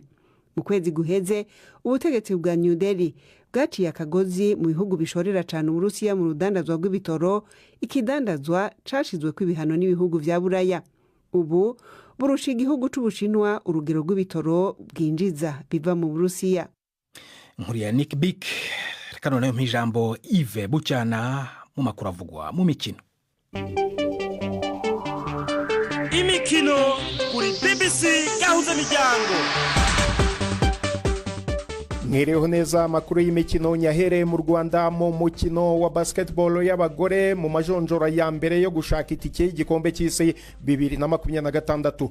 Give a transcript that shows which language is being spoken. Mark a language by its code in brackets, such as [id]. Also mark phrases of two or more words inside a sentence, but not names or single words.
[rn] Mu kwezi guheze ubutegetsi bwa New Delhi bwaciye akagozi mu bihugu bishorera cyane Uburusiya mu rudandazwa rw'ibitoro, ikidandazwa cashizwe kw'ibihano n'ibihugu vya Buraya. Ubu burusha igihugu c'Ubushinwa urugero rw'ibitoro bwinjiza biva mu Burusiya. Nkuru ya Nick Bick. [rw] Reka noneho mpijambo Yves Bucyana mu makuru avugwa mu mikino. Imikino kuri BBC gahuza miryango. Mwireho neza amakuru y'imikino nyahereye mu Rwanda mu mukino wa basketball y'abagore mu majonjora ya mbere yo gushaka itike y'igikombe cy'isi 2026.